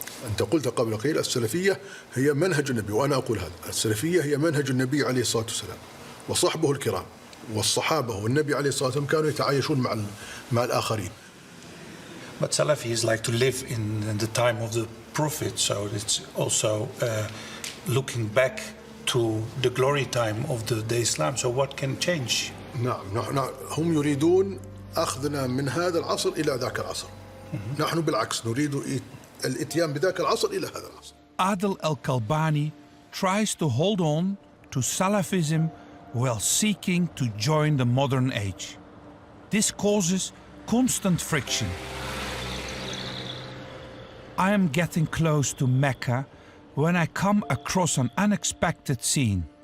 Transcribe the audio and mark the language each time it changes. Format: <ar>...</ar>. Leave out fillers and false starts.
<ar>أنت قلت قبل قليل السلفية هي منهج النبي، وأنا أقول هذا. السلفية هي منهج النبي عليه الصلاة والسلام وصحبه الكرام والصحابة والنبي عليه الصلاة والسلام كانوا يتعايشون مع الآخرين.</ar> <en>But Salafis like to live in the time of the Prophet, so it's also looking back to the glory time of the Islam. So what can change?</en> <ar>نعم هم يريدون أخذنا من هذا العصر إلى ذاك العصر. نحن بالعكس نريد الإتيان بذاك العصر إلى هذا العصر.</ar> <en>Adil al-Kalbani tries to hold on to Salafism while seeking to join the modern age. This causes constant friction. I am getting close to Mecca when I come across an unexpected scene.</en>